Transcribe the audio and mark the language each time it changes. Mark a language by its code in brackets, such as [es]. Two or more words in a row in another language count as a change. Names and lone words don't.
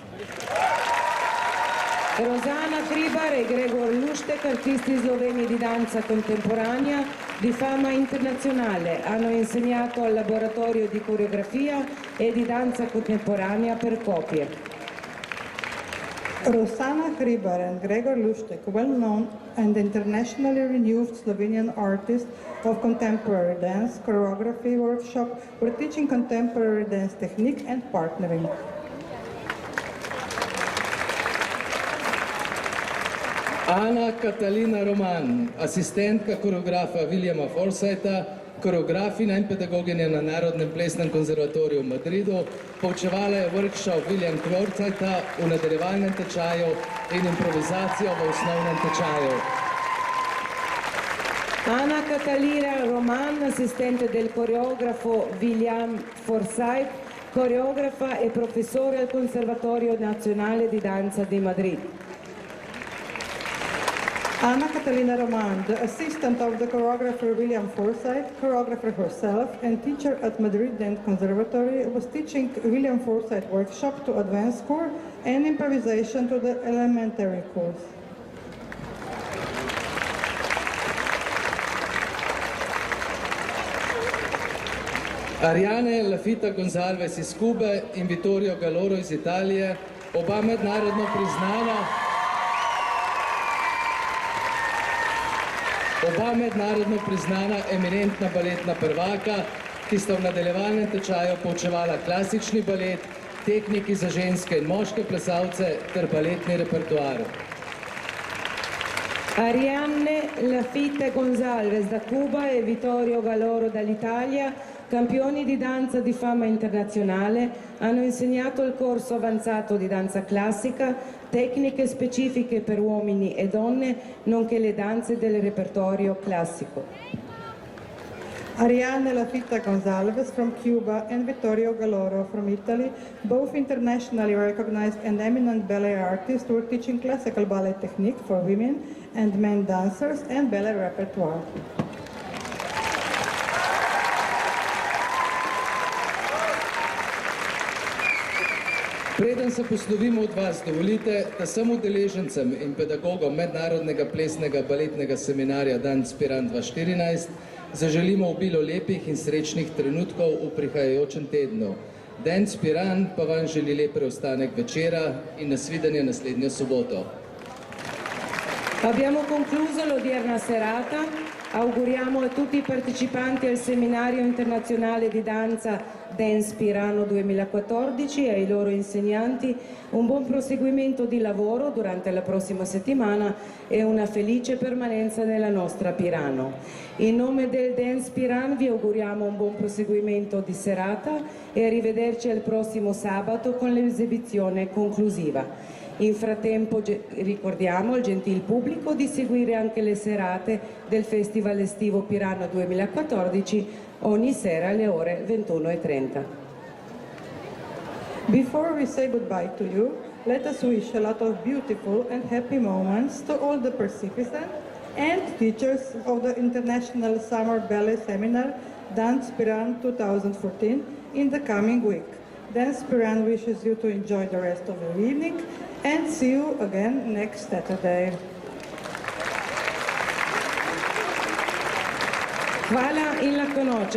[it] Rosana Hribar e Gregor Luštek, artisti sloveni di danza contemporanea di fama internazionale, hanno insegnato al laboratorio di coreografia e di danza contemporanea per coppie. [en] Rosana Hribar and Gregor Luštek, well-known and internationally renowned Slovenian artists of contemporary dance choreography workshop, were teaching contemporary dance technique and partnering. [sl] Ana Katalina Roman, asistentka koreografa Williama Forsytha, koreografinja in pedagoginja na Narodnem plesnem konzervatoriju v Madridu, poučevala je workshop William Forsytha v nadaljevalnem tečaju in improvizacijo v osnovnem tečaju. [it] Ana Catalina Roman, assistente del coreografo William Forsythe, coreografa e professore al Conservatorio Nazionale di Danza di Madrid. [en] Anna Catalina Roman, the assistant of the choreographer William Forsythe, choreographer herself and teacher at Madrid Dance Conservatory, was teaching William Forsythe workshop to advanced course and improvisation to the elementary course. [sl] Ariane Lafita Gonzalez iz Kube in Vittorio Galoro iz Italije, oba mednarodno priznana eminentna baletna prvaka, ki sta v nadaljevalnem tečaju poučevala klasični balet, tehniki za ženske in moške plesalce ter baletni repertoar. [it] Ariane Lafita Gonzalez da Cuba e Vittorio Galoro dall'Italia, campioni di danza di fama internazionale, hanno insegnato il corso avanzato di danza classica, tecniche specifiche per uomini e donne, nonché le danze del repertorio classico. [en] Ariane Lafita Gonzalez from Cuba and Vittorio Galoro from Italy, both internationally recognized and eminent ballet artists, were teaching classical ballet technique for women and men dancers and ballet repertoire. [sl] Preden se poslovimo od vas, dovolite, da sem udeležencem in pedagogom mednarodnega plesnega baletnega seminarja Dance Piran 2014 zaželimo obilo lepih in srečnih trenutkov v prihajajočem tednu. Dance Piran pa vam želi lep preostanek večera in nasvidenje naslednjo soboto. [it] Abbiamo concluso l'odierna serata. Auguriamo a tutti i partecipanti al seminario internazionale di danza Dance Pirano 2014 e ai loro insegnanti un buon proseguimento di lavoro durante la prossima settimana e una felice permanenza nella nostra Pirano. In nome del Dance Piran vi auguriamo un buon proseguimento di serata e arrivederci al prossimo sabato con l'esibizione conclusiva. In frattempo ricordiamo al gentil pubblico di seguire anche le serate del Festival Estivo Pirano 2014 ogni sera alle ore 21:30. [en] Before we say goodbye to you, let us wish a lot of beautiful and happy moments to all the participants and teachers of the International Summer Ballet Seminar Dance Piran 2014 in the coming week. Dance Piran wishes you to enjoy the rest of your evening and see you again next Saturday. [sl] Hvala in lahko noč.